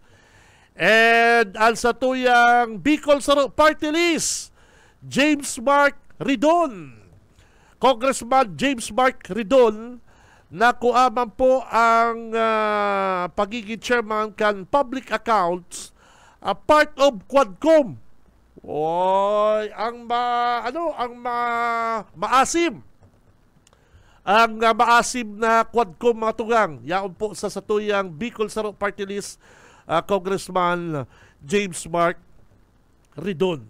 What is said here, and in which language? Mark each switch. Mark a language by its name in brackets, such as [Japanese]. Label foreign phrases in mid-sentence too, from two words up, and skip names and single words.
[Bikol] And sa tuyang Bicol Saro Party List, James Mark Ridon. Congressman James Mark Ridon, nakuha man po ang pagiging chairman kan [English] public accounts, part of Quadcom. [Bikol] Oy, maasim. Ang maasim na Quadcom mga tugang. Yaon po sa satuyang Bicol Saro Party List, Congressman James Mark Ridon.